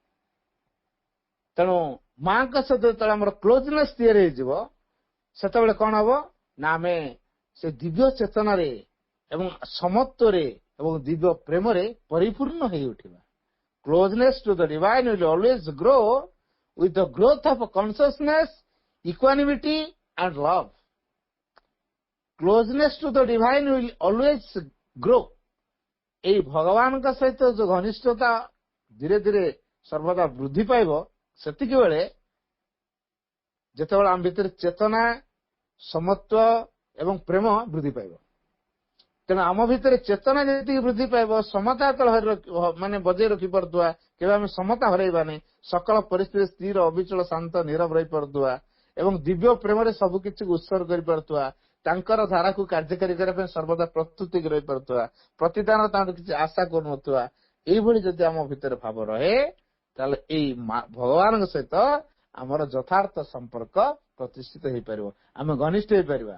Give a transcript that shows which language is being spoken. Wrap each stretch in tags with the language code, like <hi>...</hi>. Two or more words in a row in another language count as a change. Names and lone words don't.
<or>ତେଣୁ ମାଙ୍କ ସହିତ ଯେତେବେଳେ ଆମର କ୍ଲୋଜନେସ୍ ତିଆରି ହେଇଯିବ, ସେତେବେଳେ କଣ ହବ ନା ଆମେ ସେ ଦିବ୍ୟ ଚେତନାରେ ଏବଂ ସମତ୍ୱରେ ଏବଂ ଦିବ୍ୟ ପ୍ରେମରେ ପରିପୂର୍ଣ୍ଣ ହେଇ ଉଠିବା।</or> <en>Closeness to the divine will always grow with the growth of consciousness, equanimity and love. Closeness to the divine will always grow.</en> <or>এই ଭଗବାନଙ୍କ ସହିତ ଯୋଉ ଘନିଷ୍ଠତା ଧୀରେ ଧୀରେ ସର୍ବଦା ବୃଦ୍ଧି ପାଇବ, ସେତିକି ବେଳେ ଯେତେବେଳେ ଆମ ଭିତରେ ଚେତନା, ସମତ୍ୱ ଏବଂ ପ୍ରେମ ବୃଦ୍ଧି ପାଇବ। ତେଣୁ ଆମ ଭିତରେ ଚେତନା ଯେତିକି ବୃଦ୍ଧି ପାଇବ, ସମତା ମାନେ ବଜେଇ ରଖିପାରୁଥିବା, କେବେ ଆମେ ସମତା ହରାଇବାନି, ସକଳ ପରିସ୍ଥିତିରେ ସ୍ଥିର, ଅବିଚଳ, ଶାନ୍ତ, ନୀରବ ରହିପାରୁଥିବା ଏବଂ ଦିବ୍ୟ ପ୍ରେମରେ ସବୁ କିଛିକୁ ଉତ୍ସର୍ଗ କରିପାରୁଥିବା, ତାଙ୍କର ଧାରାକୁ କାର୍ଯ୍ୟକାରୀ କରିବା ପାଇଁ ସର୍ବଦା ପ୍ରସ୍ତୁତି ରହିପାରୁଥିବା, ପ୍ରତିଦାନ ତାଙ୍କର କିଛି ଆଶା କରୁନଥିବା, ଏଇଭଳି ଯଦି ଆମ ଭିତରେ ଭାବ ରହେ, ତାହେଲେ ଏଇ ଭଗବାନଙ୍କ ସହିତ ଆମର ଯଥାର୍ଥ ସମ୍ପର୍କ ପ୍ରତିଷ୍ଠିତ ହେଇପାରିବ, ଆମେ ଘନିଷ୍ଠ ହେଇପାରିବା।</or>